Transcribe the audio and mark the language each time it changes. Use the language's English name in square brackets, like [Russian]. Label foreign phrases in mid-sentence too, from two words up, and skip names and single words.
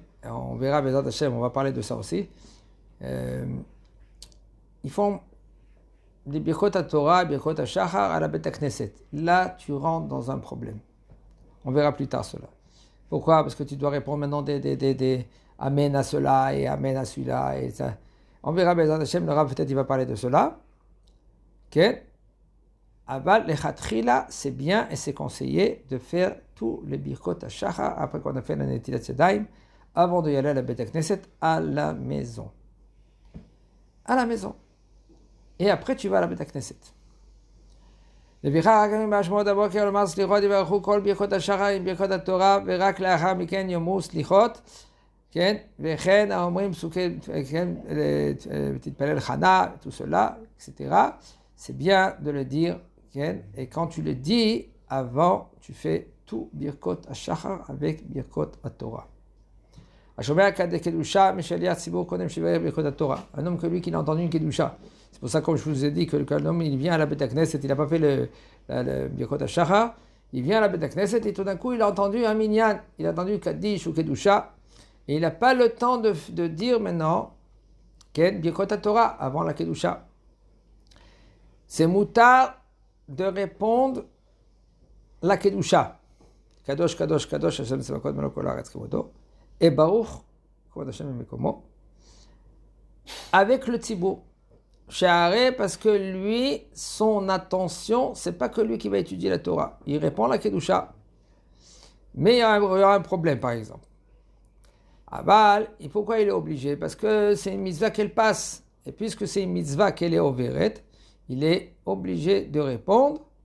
[French] On verra, [Hebrew] בעזרת השם, [French] on va parler de ça aussi. Ils font des [Hebrew] ברכות התורה, ברכות השחר [French] à la [Hebrew] בית הכנסת. [French] Là, tu rentres dans un problème. On verra plus tard cela. Pourquoi? Parce que tu dois répondre maintenant des Amen à cela et Amen à celui-là. Et ça. On verra, [Hebrew] בעזרת השם, [French] le Rav peut-être il va parler de cela. Okay? [Hebrew] אבל לכתחילה, [French] c'est bien et c'est conseillé de faire tous les [Hebrew] ברכות השחר [French] après qu'on a fait la [Hebrew] נטילת ידיים, [French] avant de y aller à la [Hebrew] בית הכנסת [French] à la maison. À la maison. Et après tu vas à la [Hebrew] בית הכנסת. לפיכך גם בהשמעות הבוקר לומר סליחות יברכו כל ברכות השחר עם ברכות התורה ורק לאחר מכן יאמרו סליחות, כן? וכן האומרים פסוקי, כן, תתפלל חנה, [French] tout cela, etc. C'est bien de le dire, כן? Et quand tu le dis, avant, tu fais tout [Hebrew] ברכות השחר [French] avec [Hebrew] ברכות התורה. השומע כדקדושה משליח ציבור קודם שיברך ברכות התורה. [French] Un homme que lui qui a entendu une kedusha. C'est pour ça, comme je vous ai dit, que l'homme il vient à la [Hebrew] בית הכנסת, [French] il n'a pas fait le [Hebrew] ברכות השחר, [French] il vient à la [Hebrew] בית הכנסת [French] et tout d'un coup il a entendu un minyan, il a entendu Kaddish ou Kedusha, et il n'a pas le temps de dire maintenant [Hebrew] כן ברכות התורה [French] avant la Kedusha. C'est moutar de répondre la Kedusha. [Hebrew] קדוש, קדוש, קדוש, השם צבאות מלך כל הארץ כבודו, et ברוך, כבוד השם ממקומו, [French] avec le Tzibour. Sha'areh, parce que lui, son attention, c'est pas que lui qui va étudier la Torah. Il répond à la Kedusha. Mais il y aura un problème, par exemple. Aval, et pourquoi il est obligé? Parce que c'est une mitzvah qu'elle passe. Et puisque c'est une mitzvah qu'elle est overet, il est obligé de répondre.